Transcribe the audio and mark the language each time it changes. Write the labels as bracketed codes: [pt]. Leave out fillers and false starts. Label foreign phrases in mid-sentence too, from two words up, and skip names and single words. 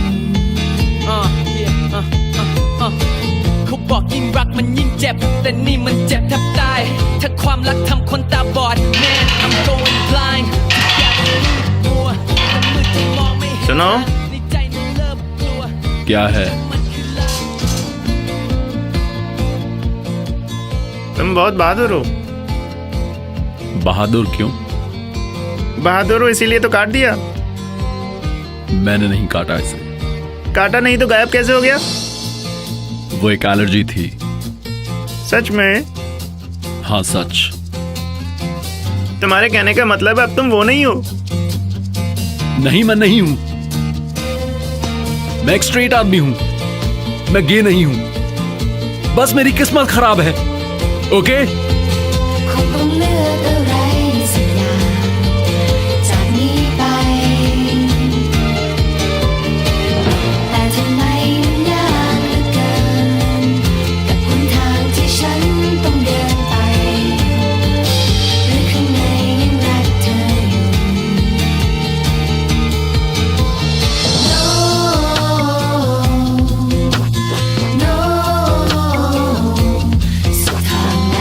[th] เขาบอกยิ่งรักมันยิ่งเจ็บ แต่นี่มันเจ็บแทบตาย ถ้าความรักทำคนตาบอด [en] Man I'm going blind [th] ทุกอย่างมันมืดมัวมันมืดจนมองไม่เห็น [hi] सुनो [th] ในใจนั้นเริ่มกลัว [hi] क्या है? [th] มันคือลาง [hi] तुम बहुत बहादुर हो। बहादुर क्यों? बहादुर हो इसीलिए तो काट दिया। मैंने नहीं काटा इसे। काटा नहीं तो गायब कैसे हो गया? वो एक एलर्जी थी। सच में? हाँ सच। तुम्हारे कहने का मतलब है अब तुम वो नहीं हो। नहीं, मैं नहीं हूं। मैं एक स्ट्रेट आदमी हूं। मैं गे नहीं हूं। बस मेरी किस्मत खराब है। ओके? [th] คงต้องเลือกอะไรสักอย่าง จากนี้ไป แต่ทำไมมันยากเหลือเกิน กับหนทางที่ฉันต้องเดินไป หรือข้างในยังรักเธออยู่ [en] No No [th] สุดทางแล้ว